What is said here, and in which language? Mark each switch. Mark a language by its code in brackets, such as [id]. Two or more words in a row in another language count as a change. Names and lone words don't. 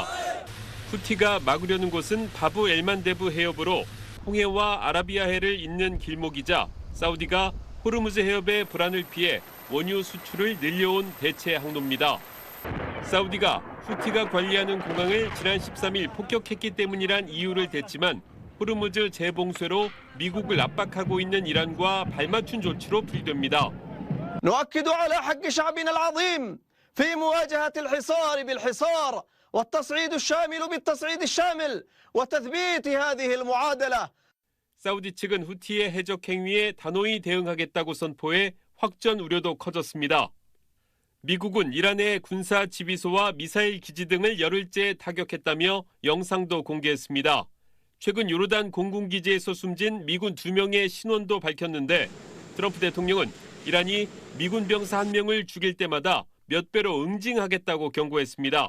[ko] 후티가 막으려는 곳은 바브 엘만데브 해협으로 홍해와 아라비아해를 잇는 길목이자 사우디가 호르무즈 해협의 불안을 피해 원유 수출을 늘려온 대체 항로입니다. 사우디가 후티가 관리하는 공항을 지난 13일 폭격했기 때문이란 이유를 댔지만 호르무즈 재봉쇄로 미국을 압박하고 있는 이란과 발맞춘 조치로 풀이됩니다. [ar] نؤكد على حق شعبنا العظيم في مواجهة الحصار بالحصار والتصعيد الشامل بالتصعيد الشامل وتثبيت هذه المعادلة. [ko] 사우디 측은 후티의 해적 행위에 단호히 대응하겠다고 선포해 확전 우려도 커졌습니다. 미국은 이란의 군사 지휘소와 미사일 기지 등을 열흘째 타격했다며 영상도 공개했습니다. 최근 요르단 공군기지에서 숨진 미군 2명의 신원도 밝혔는데 트럼프 대통령은 이란이 미군 병사 1명을 죽일 때마다 몇 배로 응징하겠다고 경고했습니다.